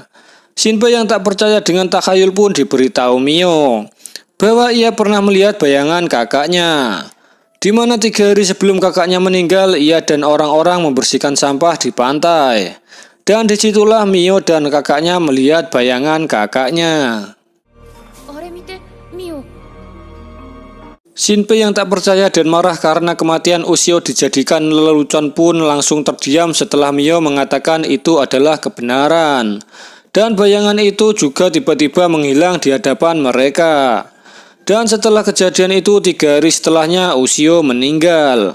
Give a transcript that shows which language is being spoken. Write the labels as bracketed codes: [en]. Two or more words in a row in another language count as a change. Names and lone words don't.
[id] Shinpei yang tak percaya dengan takhayul pun diberitahu Mio bahwa ia pernah melihat bayangan kakaknya, di mana 3 hari sebelum kakaknya meninggal, ia dan orang-orang membersihkan sampah di pantai. Dan disitulah Mio dan kakaknya melihat bayangan kakaknya. [ja] あれ見てミオ。 [id] Shinpei yang tak percaya dan marah karena kematian Ushio dijadikan lelucon pun langsung terdiam setelah Mio mengatakan itu adalah kebenaran. Dan bayangan itu juga tiba-tiba menghilang di hadapan mereka. Dan setelah kejadian itu 3 hari setelahnya Ushio meninggal.